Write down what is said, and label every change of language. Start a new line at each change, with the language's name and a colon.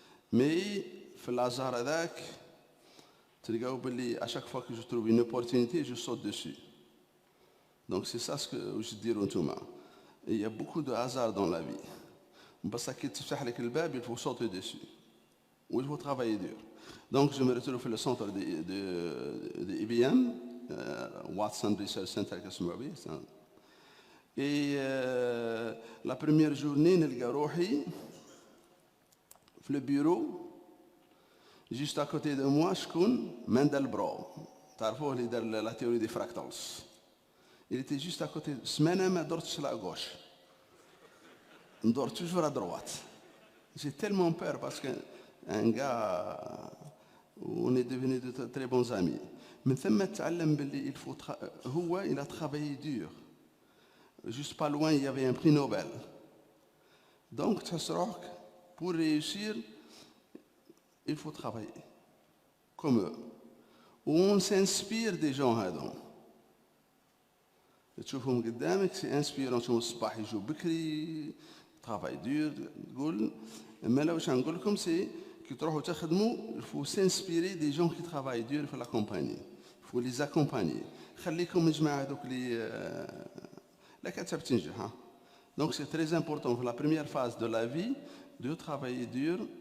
French: Mais
Arabic: في الهازار هذاك تلقاو باللي
French: à chaque fois que je trouve une opportunité je saute dessus. Donc c'est ça ce que je dis نتوما. Il y a beaucoup de hasard dans la vie.
Arabic: بس كي تفتح لك الباب
French: il faut sauter dessus. Ou il faut travailler dur. Donc je me retrouve في le centre de IBM, Watson Research Center كاسمو به. Et la première journée
Arabic: نلقى روحي
French: في le bureau. Juste à côté de moi, شكون Mandelbrot.
Arabic: تعرفوه اللي دار
French: la théorie des fractals. Il était juste à côté.
Arabic: سمانة ما درتش لا gauche.
French: ندور toujours à droite. J'ai tellement peur parce que un gars on est devenus de très bons amis.
Arabic: من ثم تعلم باللي
French: il faut هو il a travaillé dur. Juste pas loin il y avait un prix Nobel. Donc
Arabic: تحس روحك
French: pour réussir il faut travailler comme eux. On s'inspire des gens هذو.
Arabic: تشوفهم قدامك سي انسبيرون، تشوفهم الصباح يجوا بكري travail dur تقول اما لو واش نقول لكم سي كي تروحوا تخدموا
French: il faut s'inspirer des gens qui travaillent dur
Arabic: في la compagnie.
French: Il faut les accompagner.
Arabic: خليكم من جماعة هذوك اللي لا كتب تنجح.
French: Donc c'est très important pour la première phase de la vie de travailler dur.